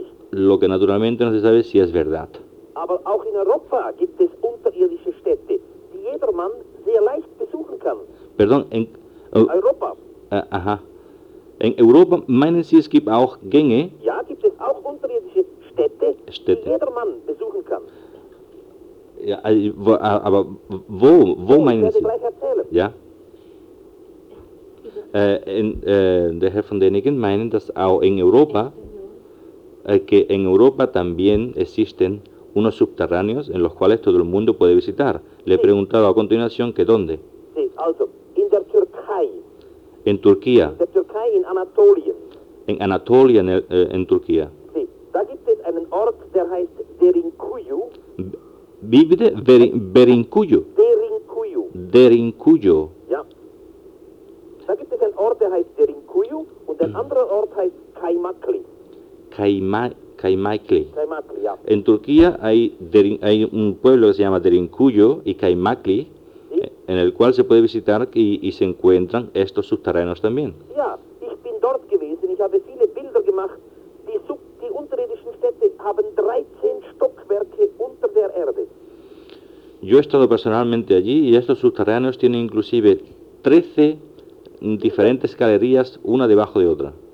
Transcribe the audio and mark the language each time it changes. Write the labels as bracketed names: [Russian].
[Spanish] Lo que naturalmente no se sabe si es verdad. [German] Aber auch in Europa gibt es unterirdische Städte, die jedermann sehr leicht besuchen kann. [Spanish] Perdón, en Europa. Ajá. En Europa, [German] meinen Sie, es gibt auch Gänge? Ja, gibt es auch unterirdische Städte, die jedermann besuchen kann. Ja, also, aber wo meinen Sie? Ich werde gleich erzählen. Ja. Der Herr von Däniken meinen, dass auch in Europa, [Spanish] que en Europa también existen unos subterráneos en los cuales todo el mundo puede visitar. Le he preguntado a continuación que dónde. [German] Sí, also, in der Türkei. [Spanish] En Turquía. [German] In der Türkei, in Anatolia. [Spanish] En Anatolia, en Turquía. [German] Sí, da gibt es einen Ort, der heißt Derinkuyu. Wie bitte? Derinkuyu. Derinkuyu. Derinkuyu. Ja. Da gibt es einen Ort, der heißt Derinkuyu, und der andere Ort heißt Kaimakli. Kaimakli. Kaimakli, ja. [Spanish] En Turquía hay un pueblo que se llama Derinkuyu y Kaimakli, ¿sí?, en el cual se puede visitar y se encuentran estos subterráneos también. [German] Ja, ich bin dort gewesen, ich habe viele Bilder gemacht. Die unterirdischen Städte haben 13 Stockwerke unter der Erde. [Spanish] Yo he estado personalmente allí y estos subterráneos tienen inclusive 13 diferentes galerías, una debajo de otra.